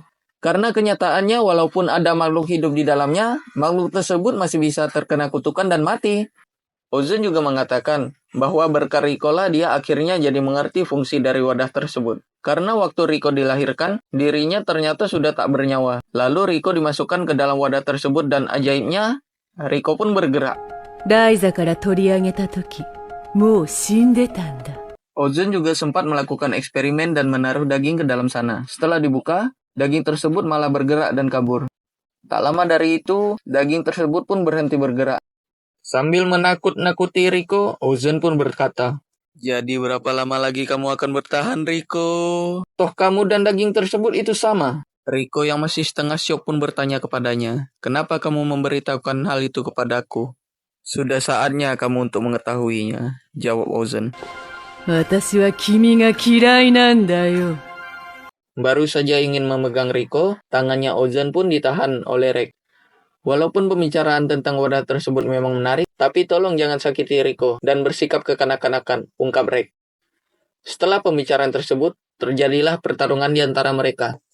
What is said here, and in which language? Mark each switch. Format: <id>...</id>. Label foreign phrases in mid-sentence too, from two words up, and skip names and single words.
<id>Karena kenyataannya walaupun ada makhluk hidup di dalamnya, makhluk tersebut masih bisa terkena kutukan dan mati. Ozan juga mengatakan bahwa berkat Rico lah dia akhirnya jadi mengerti fungsi dari wadah tersebut. Karena waktu Rico dilahirkan, dirinya ternyata sudah tak bernyawa. Lalu Rico dimasukkan ke dalam wadah tersebut dan ajaibnya, Rico pun bergerak.</id> <ja>ライザから取り上げたとき、もう死んでたんだ。</ja> <id>Ozan juga sempat melakukan eksperimen dan menaruh daging ke dalam sana. Setelah dibuka, daging tersebut malah bergerak dan kabur. Tak lama dari itu, daging tersebut pun berhenti bergerak. Sambil menakut-nakuti Rico, Ozan pun berkata, jadi berapa lama lagi kamu akan bertahan, Rico? Toh kamu dan daging tersebut itu sama. Riko yang masih setengah syok pun bertanya kepadanya, kenapa kamu memberitahukan hal itu kepadaku? Sudah saatnya kamu untuk mengetahuinya, jawab Ozen.</id> <ja>私は君が嫌いなんだよ。</ja> <id>Baru saja ingin memegang Riko, tangannya Ozen pun ditahan oleh Rek. Walaupun pembicaraan tentang wadah tersebut memang menarik, tapi tolong jangan sakiti Riko dan bersikap kekanak-kanakan, ungkap Rek. Setelah pembicaraan tersebut, terjadilah pertarungan di antara mereka.</id>